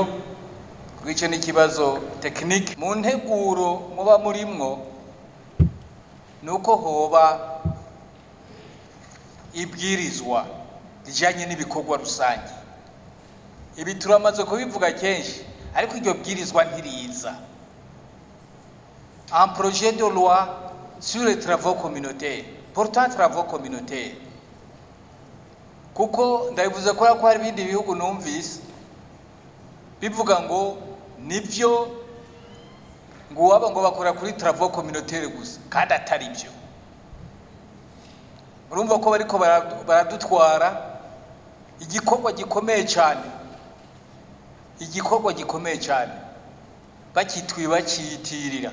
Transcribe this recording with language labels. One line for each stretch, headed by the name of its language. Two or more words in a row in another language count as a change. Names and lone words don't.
Rundi: Kwice n'ikibazo technique mu nteguro muba murimwo, nuko hoba ibwirizwa rijanye n'ibikorwa rusange. Ibi turamaze kubivuga kenshi, ariko iryo bwirizwa ntiriza.
French: Un projet de loi sur les travaux communautaires, portant travaux communautaires.
Rundi: Kuko ndabivuze ko hari ibindi bihugu numvise bivuga ngo nivyo ngo waba ngo bakora kuri
French: travaux communautaires
Rundi: gusa, kandi atari byo. Urumva ko bariko baradutwara igikorwa gikomeye cyane, igikorwa gikomeye cyane baciyitirira.